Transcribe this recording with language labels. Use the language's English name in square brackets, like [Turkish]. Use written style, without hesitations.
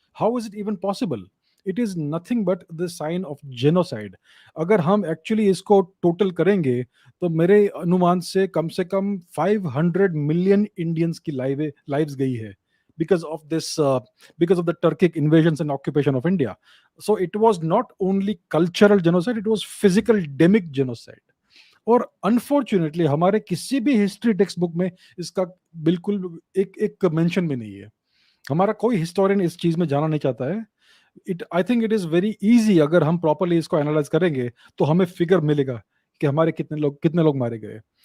[English] How is it even possible? It is nothing but the sign of genocide. [Hindi] अगर हम actually इसको total करेंगे तो मेरे अनुमान से कम 500 मिलियन इंडियंस की लाइव्स गई है [English] because of this because of the Turkic invasions and occupation of India. So it was not only cultural genocide, it was physical demic genocide. [Hindi] और अनफॉर्चुनेटली हमारे किसी भी हिस्ट्री टेक्स्ट बुक में इसका बिल्कुल एक एक मेंशन भी नहीं है। हमारा कोई हिस्टोरियन इस चीज में जाना नहीं चाहता है। [English] I think it is very easy, [Hindi] अगर हम प्रॉपरली इसको एनालाइज करेंगे तो हमें फिगर मिलेगा कि हमारे कितने लोग मारे गए।